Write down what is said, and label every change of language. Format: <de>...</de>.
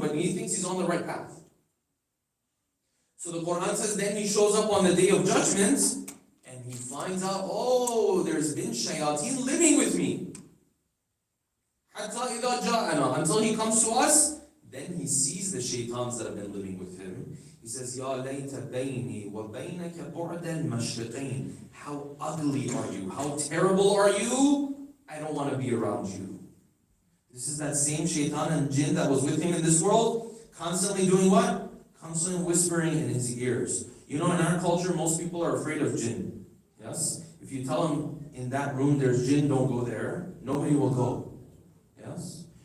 <en>But he thinks he's on the right path. So the Quran says, then he shows up on the day of judgment, and he finds out, oh, there's been shayateen living with me.</en> <ar>حَتَّى إِذَا جَاءَنَا,</ar> <en>until he comes to us. Then he sees the shaitans that have been living with him. He says,</en> <ar>يَا لَيْتَ بَيْنِي وَبَيْنَكَ بُعْدَ الْمَشْرِقَيْنِ.</ar> <en>How ugly are you? How terrible are you? I don't want to be around you. This is that same shaitan and jinn that was with him in this world, constantly doing what? Constantly whispering in his ears. You know, in our culture, most people are afraid of jinn. Yes? If you tell them in that room there's jinn, don't go there, nobody will go. Yes?</en>